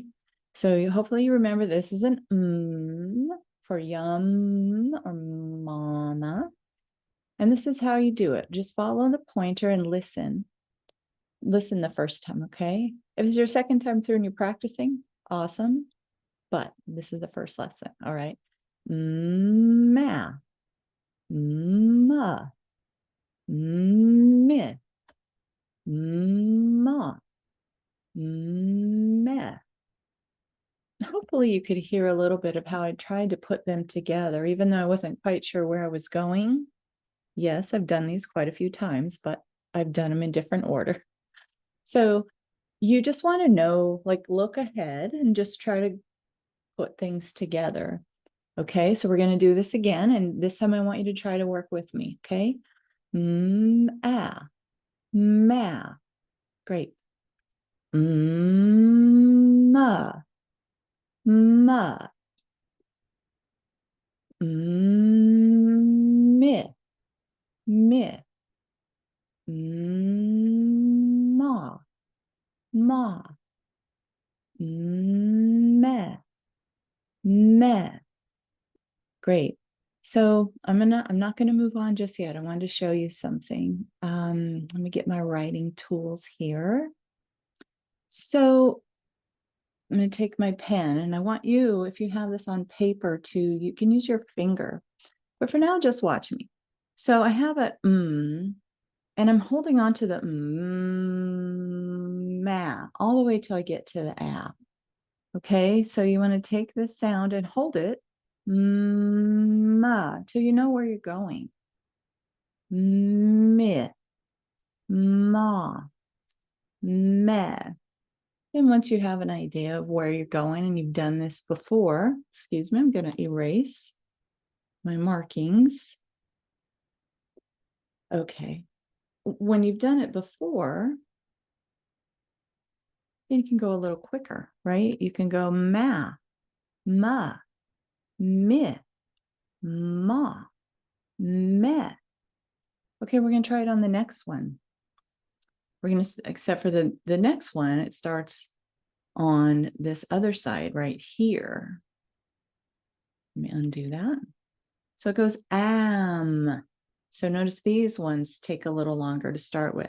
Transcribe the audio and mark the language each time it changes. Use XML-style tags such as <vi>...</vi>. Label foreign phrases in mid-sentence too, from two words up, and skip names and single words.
<en>So hopefully you remember this is an for yum or mama. And this is how you do it. Just follow the pointer and listen. Listen the first time, okay? If it's your second time through and you're practicing, awesome. But this is the first lesson, all right? Ma, ma, meh, ma, meh. Hopefully you could hear a little bit of how I tried to put them together, even though I wasn't quite sure where I was going. Yes, I've done these quite a few times, but I've done them in different order. So you just want to know, like, look ahead and just try to put things together. Okay, so we're going to do this again, and this time I want you to try to work with me. Okay, ma, great. Ma, ma, mi, mi, ma, ma, me, me. Great. So I'm not gonna move on just yet. I wanted to show you something. Let me get my writing tools here. So I'm gonna take my pen, and I want you, if you have this on paper, you can use your finger. But for now, just watch me. So I have a and I'm holding on to the ma all the way till I get to the a. Okay, so you want to take this sound and hold it ma till you know where you're going. Mi, ma, me. And once you have an idea of where you're going and you've done this before, excuse me, I'm going to erase my markings. Okay. When you've done it before, then you can go a little quicker, right? You can go ma, mi, ma, me. Okay, we're going to try it on the next one. We're going to, except for the next one, it starts on this other side right here. Let me undo that. So it goes am. So notice these ones take a little longer to start with.</en>